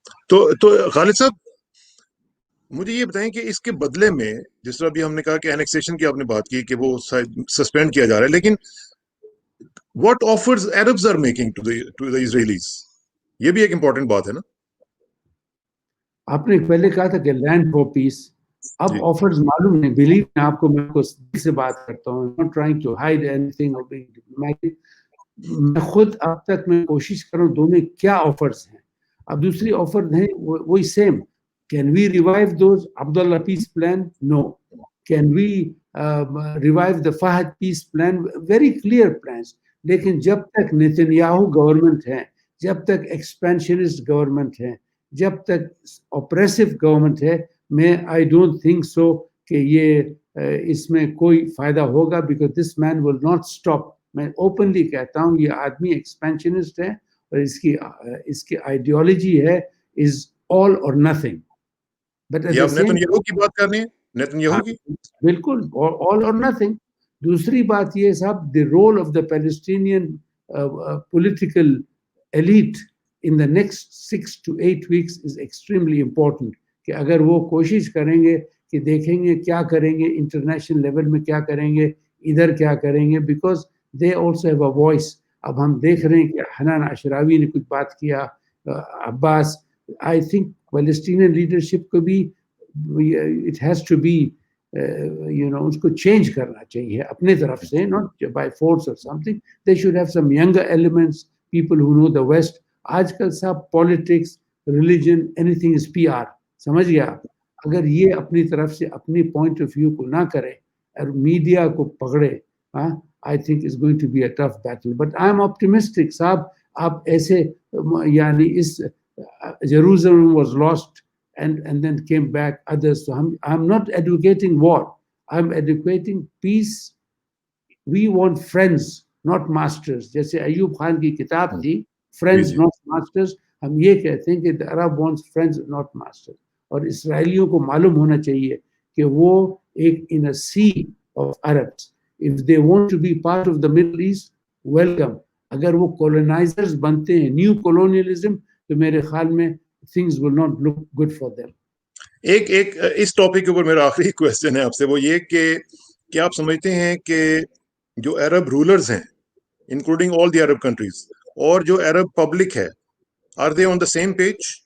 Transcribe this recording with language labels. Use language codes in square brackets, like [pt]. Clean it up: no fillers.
[ur] تو خالد صاحب مجھے یہ بتائیں کہ اس کے بدلے میں، جس طرح بھی ہم نے کہا کہ اینیکسیشن کی آپ نے بات کی کہ وہ سسپینڈ کیا جا رہا ہے، لیکن [en] What offers Arabs are making to the Israelis? [ur] یہ بھی ایک امپورٹنٹ بات ہے نا. آپ نے پہلے کہا تھا کہ لینڈ فور پیس. اب آفرز معلوم نہیں. بلیو میں آپ کو سے بات کرتا ہوں. [en] not trying to hide anything or being diplomatic. [ur] میں خود اب تک میں کوشش کروں دونوں کیا آفرز ہیں. اب دوسری آفر ہیں وہی same. [en] Can we revive those Abdullah peace plan? No. Can we revive the Fahad peace plan? Very clear plans. [ur] لیکن جب تک نیتنیاہو گورنمنٹ ہے، جب تک ایکسپینشنسٹ گورنمنٹ ہے، جب تک اوپریسو گورنمنٹ ہے، میں [en] I don't think so [ur] کہ یہ اس میں کوئی فائدہ ہوگا. [en] Because this man will not stop. [ur] میں اوپنلی کہتا ہوں یہ آدمی ایکسپینشنسٹ ہے اور اس کی آئیڈیالوجی ہے [en] Is all or nothing. [ur] یہ آپ نیتنیاہو کی بات کر رہے ہیں؟ نیتنیاہو کی [en] بالکل all or nothing. [ur] دوسری بات یہ صاحب، [en] the role of the Palestinian political elite in the next 6 to 8 weeks is extremely important. [ur] کہ اگر وہ کوشش کریں گے کہ دیکھیں گے کیا کریں گے، انٹرنیشنل لیول میں کیا کریں گے، ادھر کیا کریں گے، [en] Because they also have a voice. [ur] اب ہم دیکھ رہے ہیں کہ حنان اشراوی نے کچھ بات کیا، عباس. [en] I think Palestinian leadership کو بھی it has to be [ur] اس کو چینج کرنا چاہیے اپنے طرف سے، [en] not by force or something. They should have some younger elements, people who know the West. [ur] آج کل صاحب politics, religion, [en] anything is PR. [ur] سمجھ گیا؟ اگر یہ اپنی طرف سے اپنی پوائنٹ آف ویو کو نہ کرے اور میڈیا کو پکڑے، [en] I think it's going to be a tough battle. But I'm optimistic. [ur] صاحب آپ ایسے یعنی اس [en] Jerusalem was lost and then came back others. So I'm not advocating war. I'm advocating peace. We want friends, not masters. [ur] جیسے ایوب خان کی کتاب تھی [en] Friends not Masters. [ur] ہم یہ کہتے ہیں کہ [en] the Arab wants friends not masters. [ur] اور اسرائیلیوں کو معلوم ہونا چاہیے کہ وہ ایک [en] in a sea of Arabs. If they want to be part of the Middle East, welcome. [ur] اگر وہ colonizers بنتے ہیں، new colonialism، تو میرے خیال میں [en] things will not look good for them. [ur] ایک اس ٹاپک کے اوپر میرا آخری کویسچن ہے آپ سے، وہ یہ کہ کیا آپ سمجھتے ہیں کہ جو عرب رولرز ہیں [en] including all the Arab countries [ur] اور جو عرب پبلک ہے، [en] Are they on the same page?